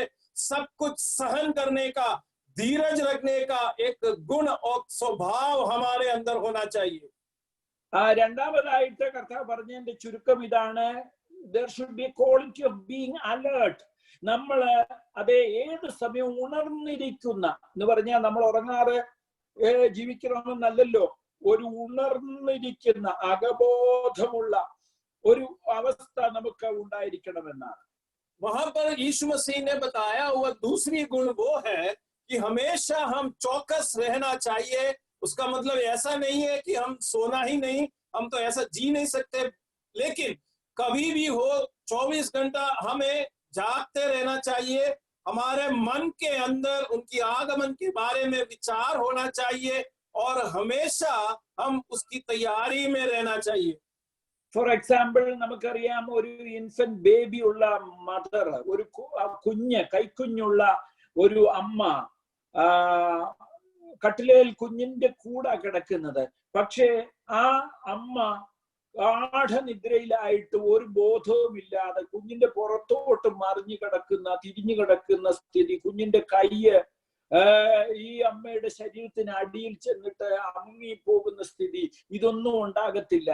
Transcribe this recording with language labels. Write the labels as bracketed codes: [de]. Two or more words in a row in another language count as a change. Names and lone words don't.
[hi] सब कुछ सहन करने का, धीरज रखने का एक गुण और स्वभाव हमारे अंदर होना चाहिए. [ml] രണ്ടാമതായിട്ട് കർത്താവ് പറഞ്ഞതിന്റെ ചുരുക്കം ഇതാണ്, [en] there should be a quality of being alert. [ml] നമ്മള് അതേ ഏത് സമയവും ഉണർന്നിരിക്കുന്ന എന്ന് പറഞ്ഞാൽ നമ്മൾ ഉറങ്ങാതെ ജീവിക്കണമെന്നല്ലല്ലോ, ഒരു ഉണർന്നിരിക്കുന്ന അകബോധമുള്ള ഒരു അവസ്ഥ നമുക്ക് ഉണ്ടായിരിക്കണമെന്നാണ്. [hi] वहां पर यीशु मसीह ने बताया हुआ दूसरी गुण वो है कि हमेशा हम चौकस रहना चाहिए. उसका मतलब ऐसा नहीं है कि हम सोना ही नहीं, हम तो ऐसा जी नहीं सकते, लेकिन कभी भी हो 24 घंटा हमें जागते रहना चाहिए. हमारे मन के अंदर उनकी आगमन के बारे में विचार होना चाहिए और हमेशा हम उसकी तैयारी में रहना चाहिए. [en] for example, [ml] നമുക്കറിയാം ഒരു [en] infant baby [ml] ഉള്ള മദർ, ഒരു കൈക്കുഞ്ഞുള്ള ഒരു അമ്മ കട്ടിലേൽ കുഞ്ഞിന്റെ കൂടെ കിടക്കുന്നത്. പക്ഷേ ആ അമ്മ ഗാഠനിദ്രയിലായിട്ട് ഒരു ബോധവുമില്ലാതെ കുഞ്ഞിന്റെ പുറത്തോട്ട് മറിഞ്ഞു കിടക്കുന്ന, തിരിഞ്ഞു കിടക്കുന്ന സ്ഥിതി, കുഞ്ഞിന്റെ കയ്യ് ഈ അമ്മയുടെ ശരീരത്തിന് അടിയിൽ ചെന്നിട്ട് അമുങ്ങിപ്പോകുന്ന സ്ഥിതി, ഇതൊന്നും ഉണ്ടാകത്തില്ല.